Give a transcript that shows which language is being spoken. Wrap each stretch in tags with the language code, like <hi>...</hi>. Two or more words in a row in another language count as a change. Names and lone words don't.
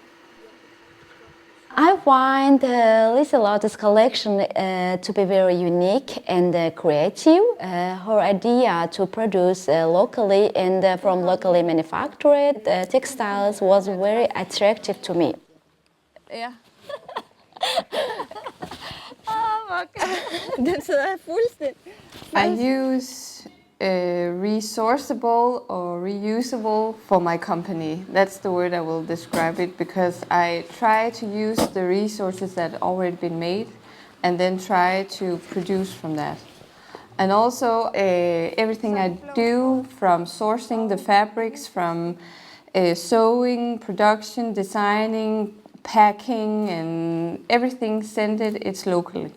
<en>I find Lieselot's collection to be very unique and creative. Her idea to produce locally and from locally manufactured textiles was very attractive to me.</en> <da>Ja. Den sidder fuldstændig.</da> <en>I use resourceable or reusable for my company. That's the word I will describe it, because I try to use the resources that already been made and then try to produce from that. And also everything I do, from sourcing the fabrics, from sewing, production, designing, packing, and everything it's locally.</en>